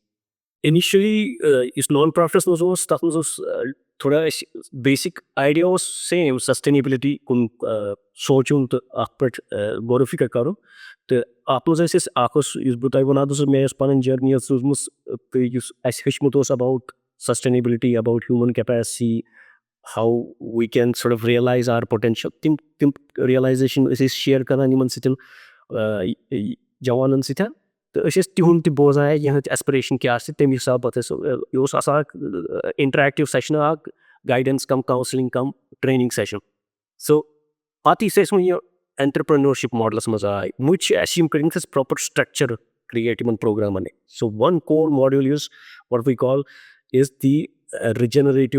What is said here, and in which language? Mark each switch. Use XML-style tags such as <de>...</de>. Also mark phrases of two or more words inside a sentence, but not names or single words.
<ks>Initially, یُس نان پرٛافٹَس منٛز اوس تَتھ منٛز اوس تھوڑا اَسہِ</ks> <en>basic idea</en> <ks>اوس سیم سسٹینیبلٹی کُن سونٛچُن تہٕ اَتھ پٮ۪ٹھ غورو فِکر کَرُن تہٕ اَتھ منٛز ٲسۍ أسۍ اَکھ اوس یُس بہٕ تۄہہِ وَنان اوسُس مےٚ یۄس پَنٕنۍ جٔرنی ٲس روٗزمٕژ تہٕ یُس اَسہِ ہیوٚچھمُت اوس</ks> <en>about sustainability about human capacity how we can sort of realise our potential</en> <ks>تِم رِیلایزیشن ٲسۍ أسۍ شِیر کَران یِمن سۭتۍ جوانن سۭتۍ تہٕ أسۍ ٲسۍ تِہُنٛد تہِ بوزان یِہٕنٛز ایسپریشن کیٛاہ آسہِ تَمہِ حِسابہٕ پَتہٕ ٲسۍ یہِ اوس آسان اکھ</ks> <en>interactive session</en> <ks>اکھ</ks> <en>guidance cum counselling cum training session</en> <ks>سو پَتہٕ یُس أسۍ وۄنۍ یہِ اینٹرپرنورشِپ ماڈلَس منٛز آے وۄنۍ چھِ اَسہِ یِم کٔرمٕتۍ اَسہِ</ks> <en>proper structure create</en> <ks>یِمن پروگرامن</ks> <en>so one core module</en> <ks>یُس</ks> <en>what we call is the regenerative</en>